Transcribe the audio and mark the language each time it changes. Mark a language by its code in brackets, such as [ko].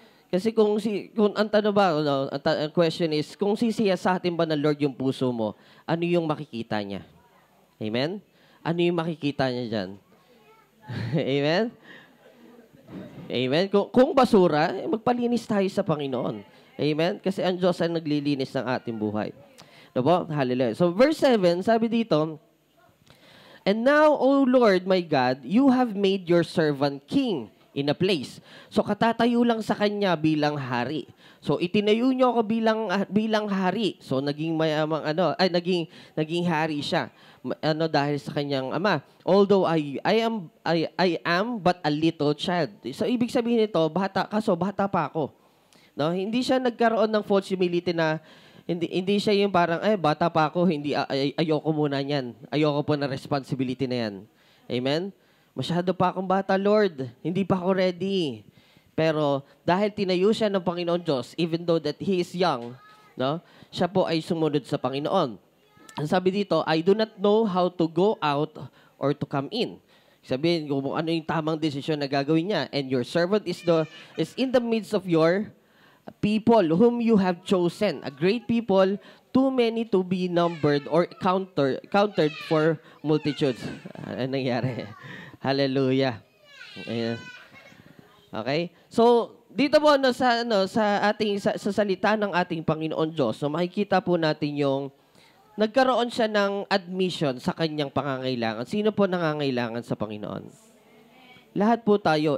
[tl] Kasi kung ang tanong ba, ang question is, kung sisiya sa atin ba ng Lord yung puso mo, ano yung makikita niya? Amen? Ano yung makikita niya dyan? Amen? Amen? Kung basura, magpalinis tayo sa Panginoon. Amen? Kasi ang Diyos ay naglilinis ng ating buhay. Diba? Hallelujah. [en] So verse 7, [tl] sabi dito, [en] "And now, O Lord my God, you have made your servant king in a place." [tl] So katatayo lang sa kanya bilang hari. So itinayo niyo ako bilang hari. So naging mayamang naging hari siya. Dahil sa kanyang ama. [en] Although I am but a little child. [tl] So ibig sabihin nito, bata pa ako. No, hindi siya nagkaroon ng false humility na hindi siya yung parang bata pa ako, ayoko muna niyan. Ayoko po na responsibility na yan. Amen. Masyado pa akong bata, Lord. Hindi pa ako ready. Pero dahil tinayo siya ng Panginoon Diyos, [en] even though that he is young, [tl] no, siya po ay sumunod sa Panginoon. Ang sabi dito, [en] "I do not know how to go out or to come in." [tl] Sabihin kung ano yung tamang desisyon na gagawin niya. [en] "And your servant is in the midst of your people whom you have chosen, a great people, too many to be numbered or counted for multitudes." [tl] Ano nangyari? Hallelujah. Ayan. Okay? So, dito po sa salita ng ating Panginoon Diyos, so makikita po natin yung nagkaroon siya ng admission sa kanyang pangangailangan. Sino po nangangailangan sa Panginoon? Lahat po tayo.